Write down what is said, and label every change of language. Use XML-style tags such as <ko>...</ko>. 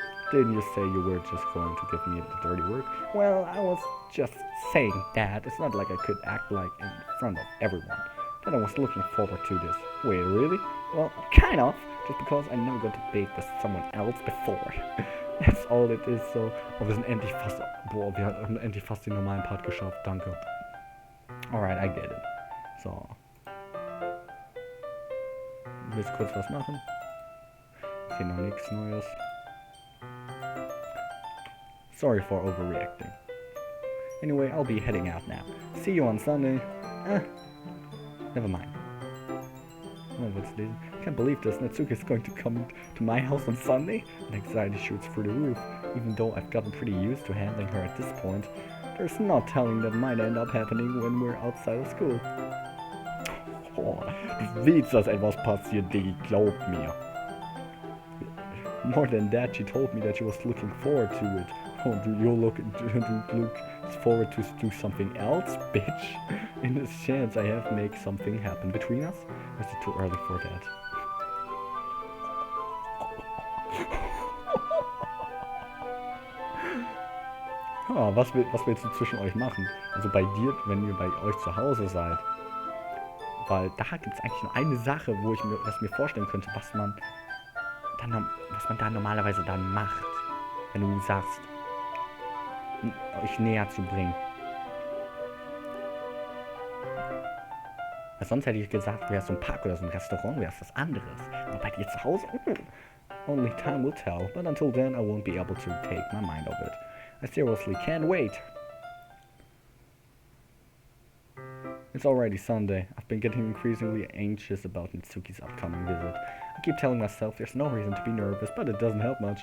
<en>Didn't you say you were just going to give me the dirty work? Well, I was just saying that. It's not like I could act like in front of everyone. But I was looking forward to this. Wait, really? Well, kind of. Just because I never got to bake with someone else before. That's all it is, so.</en> <de>Oh, wir sind endlich fast. Boah, wir haben endlich fast den normalen Part geschafft, danke.</de> <en>Alright, I get it. So.</en> <de>Willst du kurz was machen? Okay, noch nichts Neues.</de> <en>Sorry for overreacting. Anyway, I'll be heading out now. See you on Sunday. Never mind. Oh, what's this? I can't believe this. Natsuki is going to come to my house on Sunday? And anxiety shoots through the roof. Even though I've gotten pretty used to handling her at this point, there's no telling that might end up happening when we're outside of school.</en> <de>Oh, du willst, dass etwas passiert, Diggi, glaub mir.</de> <en>More than that, she told me that she was looking forward to it. Oh, do you look forward to do something else, bitch? In this chance I have make something happen between us? Or is it too early for that?</en> <de>Was willst du zwischen euch machen? Also bei dir, wenn ihr bei euch zu Hause seid. Weil da gibt es eigentlich nur eine Sache, wo ich mir vorstellen könnte, was man da normalerweise dann macht, wenn du sagst, euch näher zu bringen. Weil sonst hätte ich gesagt, wäre es so ein Park oder so ein Restaurant, wäre es was anderes. Aber bei dir zu Hause?</de> <en>Only time will tell, but until then I won't be able to take my mind off it. I seriously can't wait. It's already Sunday. I've been getting increasingly anxious about Mitsuki's upcoming visit. I keep telling myself there's no reason to be nervous, but it doesn't help much.</en>